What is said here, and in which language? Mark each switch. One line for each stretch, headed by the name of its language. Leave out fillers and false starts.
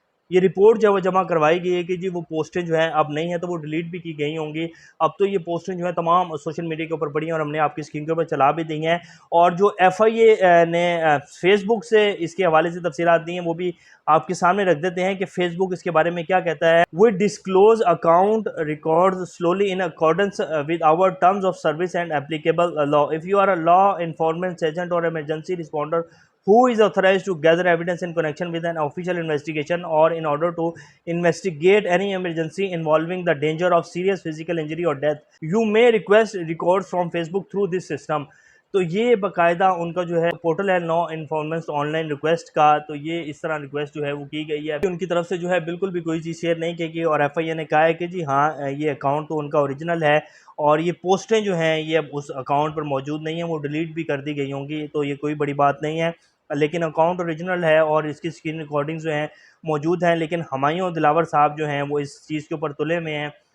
Urdu: یہ رپورٹ جو ہے وہ جمع کروائی گئی ہے کہ جی وہ پوسٹیں جو ہیں اب نہیں ہیں، تو وہ ڈیلیٹ بھی کی گئی ہوں گی۔ اب تو یہ پوسٹیں جو ہیں تمام سوشل میڈیا کے اوپر پڑی ہیں اور ہم نے آپ کی اسکرین کے اوپر چلا بھی دی ہیں، اور جو ایف آئی اے نے فیس بک سے اس کے حوالے سے تفصیلات دی ہیں وہ بھی آپ کے سامنے رکھ دیتے ہیں کہ فیس بک اس کے بارے میں کیا کہتا ہے۔
English: We disclose account records slowly in accordance with our terms of service and applicable law. If you are a law enforcement agent or emergency responder who is authorized to gather evidence in connection with an official investigation or in order to investigate any emergency involving the danger of serious physical injury or death, you may request records from Facebook through this system.
Urdu: تو یہ باقاعدہ ان کا جو ہے portal ہے لا informant on line request کا، تو یہ اس طرح ریکویسٹ جو ہے وہ کی گئی ہے، ان کی طرف سے جو ہے بالکل بھی کوئی چیز شیئر نہیں کی گئی، اور ایف آئی اے نے کہا ہے کہ جی ہاں یہ اکاؤنٹ تو ان کا اوریجنل ہے، اور یہ پوسٹیں جو ہیں یہ اب اس اکاؤنٹ پر موجود نہیں ہیں، وہ ڈیلیٹ بھی کر دی گئی ہوں گی، تو یہ کوئی بڑی بات نہیں ہے، لیکن اکاؤنٹ اوریجنل ہے اور اس کی اسکرین ریکارڈنگ جو ہیں موجود ہیں۔ لیکن ہمایوں دلاور صاحب جو ہیں وہ اس چیز کے اوپر تلے میں ہیں